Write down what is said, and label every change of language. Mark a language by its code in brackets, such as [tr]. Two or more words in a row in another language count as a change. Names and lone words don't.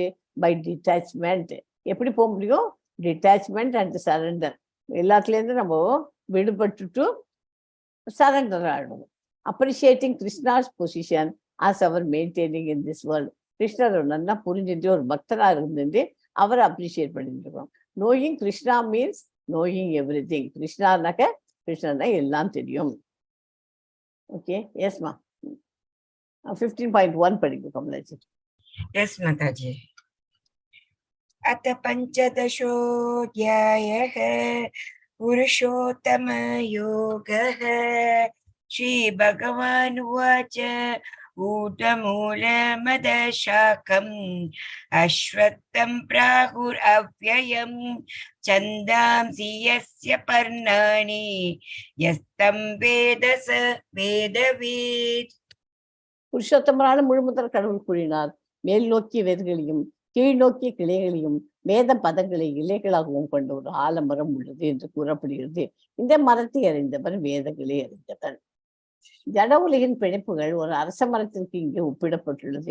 [en] By detachment. [ta] எப்படி போக முடியும்? [en] Detachment and surrender. [ta] எல்லாத்துலேருந்து நம்ம விடுபட்டுட்டு சரண்டர் ஆகணும். [en] Appreciating Krishna's position as our maintaining in this world. [ta] கிருஷ்ணர் நல்லா புரிஞ்சுட்டு ஒரு பக்தராக இருந்துட்டு அவரை அப்ரிஷியேட் பண்ணிட்டு இருக்கோம். [en] Knowing Krishna means knowing every thing. [ta] கிருஷ்ணானாக்க கிருஷ்ணன் எல்லாம் தெரியும். ஓகே. எஸ்மா. 15.1 படிக்கும் கமலாஜி. [en] Yes, Mataji. [sa] अथ पंचदशोऽध्यायः पुरुषोत्तमयोगः। श्रीभगवानुवाच ऊर्ध्वमूलमदशाकम् अश्वत्थं प्राहुरव्ययं छन्दांसि यस्य पर्णानि यस्तं वेद स वेदवित्. [ta] புருஷோத்தமரான முழுமுதற் கடவுள் கூறினார், மேல் நோக்கிய வேர்களையும் கீழ் நோக்கிய கிளைகளையும் வேத பதங்களை இலைகளாகவும் கொண்ட ஒரு ஆலமரம் உள்ளது என்று கூறப்படுகிறது. இந்த மரத்தை அறிந்தவர் வேதங்களை அறிந்தவர். ஜட உலகின் பிணைப்புகள் ஒரு அரச மரத்திற்கு இங்கே ஒப்பிடப்பட்டுள்ளது.